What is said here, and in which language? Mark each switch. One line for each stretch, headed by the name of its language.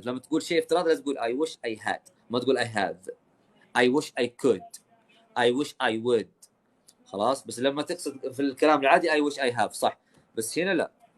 Arabic: لما تقول شيء افتراضي لازم تقول
English: I wish I had،
Arabic: ما تقول
English: I have. I wish I could، I wish I would.
Arabic: خلاص. بس لما تقصد في الكلام العادي
English: I wish I have
Arabic: صح، بس هنا لا.